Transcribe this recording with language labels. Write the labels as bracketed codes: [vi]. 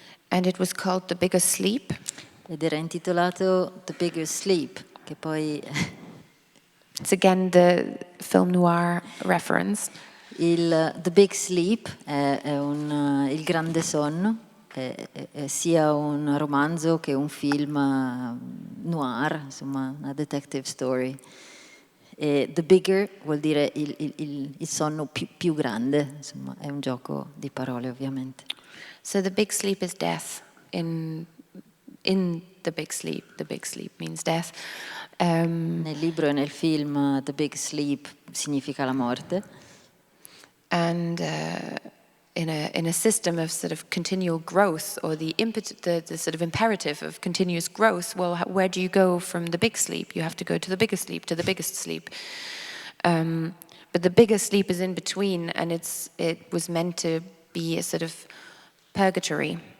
[en] And it was called The Bigger Sleep. [it] Ed era intitolato The Bigger Sleep, che poi... [en] It's again the film noir reference. [it] The Big Sleep è il grande sonno, è sia un romanzo che un film noir, insomma una detective story. E The Bigger vuol dire il sonno più grande, insomma è un gioco di parole ovviamente. [en] So the big sleep is death. In the big sleep means death. [it] Nel libro e nel film The Big Sleep significa la morte. [en] And in a system of sort of continual growth, or the sort of imperative of continuous growth, well, where do you go from the big sleep? You have to go to the bigger sleep, to the biggest sleep. But the bigger sleep is in between, and it was meant to be a sort of purgatory.